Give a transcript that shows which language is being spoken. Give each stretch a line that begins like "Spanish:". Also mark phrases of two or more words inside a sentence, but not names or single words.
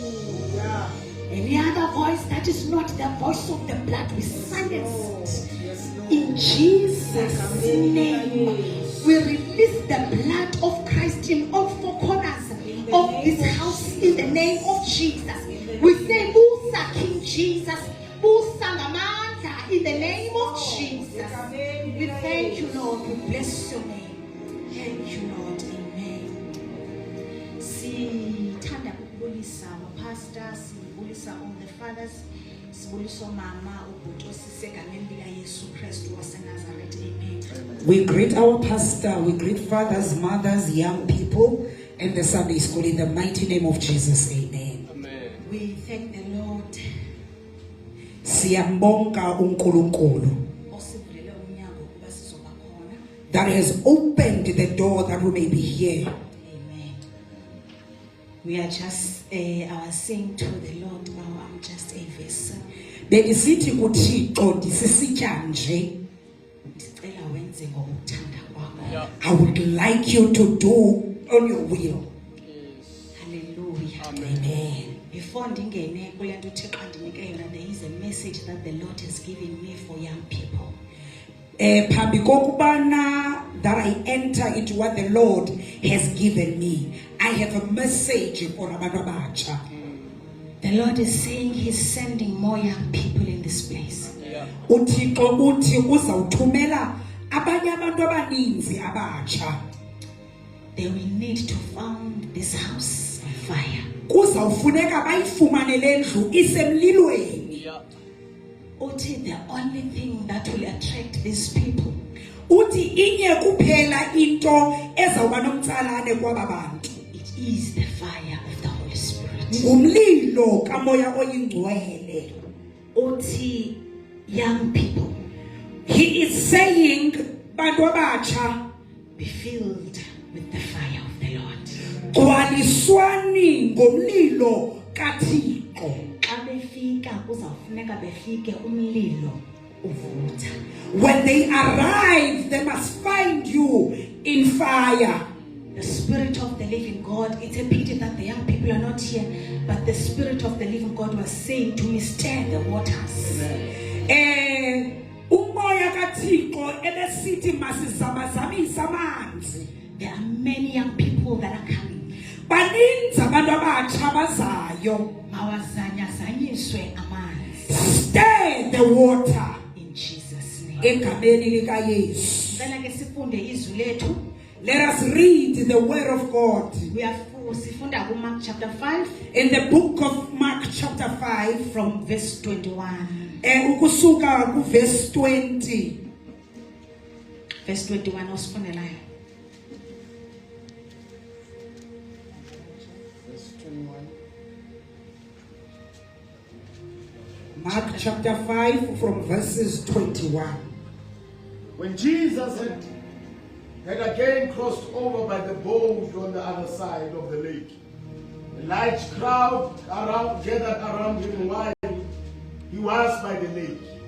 English: Any other voice that is not the voice of the blood, we silence it in Jesus' name, we release the blood of Christ in all four corners of this house in the name of Jesus. We say, Musa, King Jesus, Musa Ngamandla, in the name of Jesus. We thank you, Lord. We bless your name. Thank you, Lord. Amen.
Xhosa: Sithanda ukubulisa pastor, sibulisa
English: all the fathers,
Xhosa: sibulisa mama ubhuti osisegameni lika Yesu Kristu waseNazaretha. Amen.
English: We greet our pastor, we greet fathers, mothers, young people, and the Sunday school in the mighty name of Jesus. Amen. Amen. We thank the Lord.
Zulu: Siyambonga uNkulunkulu Osivulele umnyango ukuba sizoba khona.
English: that has opened the door that we may be here. Amen. We are just, I was saying to the Lord, oh, I'm just a vessel.
Xhosa: Bengisithi kuThixo ndisisitya nje. Ndicela wenze ngokuthanda kwakho.
English: I would like you to do on your will. Hallelujah. Amen.
Xhosa: Before ndingene kule nto uThixo andinike yona,
English: there is a message that the Lord has given me for young people.
Xhosa: Phambi kokubana
English: that I enter into what the Lord has given me, I have a message for
Xhosa: abantu abatsha.
English: The Lord is saying He's sending more young people in this place.
Xhosa: uThixo uthi uzawuthumela abanye abantu abaninzi abatsha.
English: They will need to found this house on fire.
Xhosa: Kuzawufuneka bayifumane le ndlu isemlilweni.
English: Uthi the only thing that will attract these people
Xhosa: Uthi inye kuphela into ezawuba nomtsalane kwaba bantu.
English: it is the fire of the Holy Spirit.
Xhosa: Ngumlilo kamoya oyingcwele.
English: Uthi young people, He is saying
Xhosa: bantu abatsha
English: be filled with the fire of the Lord.
Xhosa: gcwaliswani ngomlilo kaThixo. Xa befika kuzawufuneka befike umlilo uvutha.
English: When they arrive, they must find you in fire. The Spirit of the living God, it's a pity that the young people are not here, but the Spirit of the living God was saying to me, stir the waters.
Xhosa: Umoya kaThixo ebesithi masizamazamisa amanzi.
English: There are many young people that are coming.
Xhosa: Baninzi abantu abatsha bazayo. Mawazanyazanyiswe amanzi.
English: Stir the water. In Jesus' name.
Xhosa: Egameni likaYesu.
Zulu: Ngicela ke sifunde izwi lethu.
English: Let us read the word of God.
Xhosa: Sifunda kuMark chapter 5.
English: In the book of Mark chapter 5 from verse 21.
Xhosa: Ukusuka ku verse 20. Verse 21 osifundelayo.
English: Verse 21. Mark chapter 5 from verses 21. When Jesus had again crossed over by the boat on the other side of the lake, a large crowd gathered around him while he was by the lake.